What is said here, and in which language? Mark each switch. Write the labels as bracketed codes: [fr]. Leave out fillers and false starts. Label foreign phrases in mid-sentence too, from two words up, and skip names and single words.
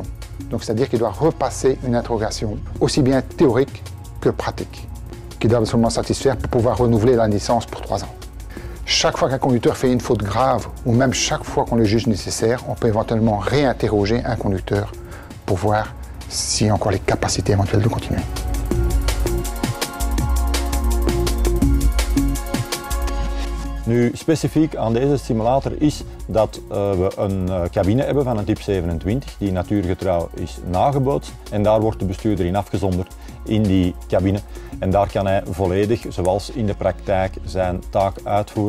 [fr] Donc, c'est-à-dire qu'il doit repasser une interrogation, aussi bien théorique que pratique, qui doit absolument satisfaire pour pouvoir renouveler la licence pour 3 ans. Chaque fois qu'un conducteur fait une faute grave, ou même chaque fois qu'on le juge nécessaire, on peut éventuellement réinterroger un conducteur pour voir s'il y a encore les capacités éventuelles de continuer. [nl] Nu, specifiek aan deze simulator is dat we een cabine hebben van een type 27 die natuurgetrouw is nagebootst en daar wordt de bestuurder in afgezonderd in die cabine en daar kan hij volledig, zoals in de praktijk, zijn taak uitvoeren.